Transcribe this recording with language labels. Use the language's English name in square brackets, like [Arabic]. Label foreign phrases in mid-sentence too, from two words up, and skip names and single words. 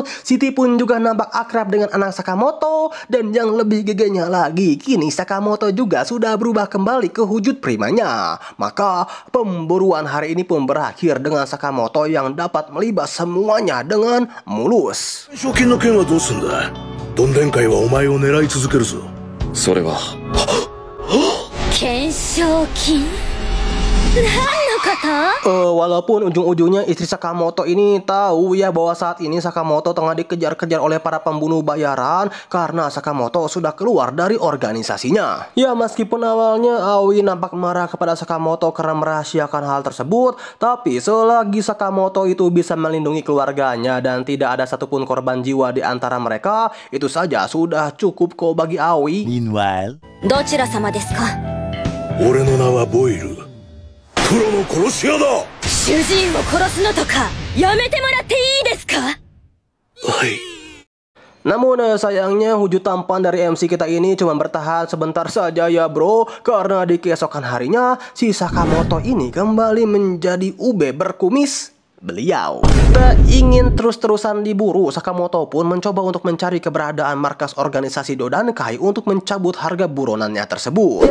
[Indonesian] Siti pun juga nampak akrab dengan anak Sakamoto. Dan yang lebih gegenya lagi, kini Sakamoto juga sudah berubah kembali ke wujud primanya. Maka pemburuan hari ini pun berakhir dengan Sakamoto yang dapat melibas semuanya dengan mulus. [Japanese] 賞金の件はどうすんだ。どんでん会はお前を狙い続けるぞ。それは懸賞金何のこと？ [Indonesian] Walaupun ujung-ujungnya istri Sakamoto ini tahu ya bahwa saat ini Sakamoto tengah dikejar-kejar oleh para pembunuh bayaran karena Sakamoto sudah keluar dari organisasinya. Ya, meskipun awalnya Aoi nampak marah kepada Sakamoto karena merahasiakan hal tersebut, tapi selagi Sakamoto itu bisa melindungi keluarganya dan tidak ada satupun korban jiwa di antara mereka, itu saja sudah cukup kok bagi Aoi. Meanwhile, [Japanese] どちら様ですか？俺の名はボイル。プロの殺し屋だ。主人を殺すのとかやめてもらっていいですか？はい。 [Indonesian] Namun sayangnya wujud tampan dari MC kita ini cuma bertahan sebentar saja ya bro. Karena di keesokan harinya si Sakamoto ini kembali menjadi ube berkumis beliau. Tak ingin terus-terusan diburu, Sakamoto pun mencoba untuk mencari keberadaan markas organisasi Dodonkai untuk mencabut harga buronannya tersebut.